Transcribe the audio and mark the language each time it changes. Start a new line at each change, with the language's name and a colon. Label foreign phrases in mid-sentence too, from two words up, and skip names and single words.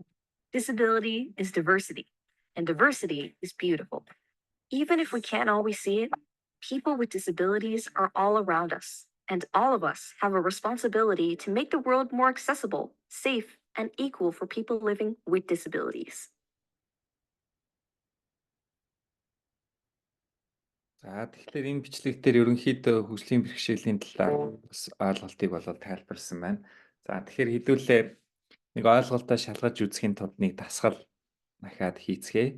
English: Disability is diversity, and diversity is beautiful. Even if we can't always see it, people with disabilities are all around us, and all of us have a responsibility to make the world more accessible, safe, and equal for people living with disabilities.
Mongolian: За тэгэхээр энэ бичлэг дээр ерөнхийдөө хөгжлийн бэрхшээлийн талаар бас ойлголтыг болоод тайлбарласан байна. За тэгэхээр хэдүүлээ нэг ойлголтоо шалгаж үзэхийн тулд нэг дасгал дахиад хийцгээе.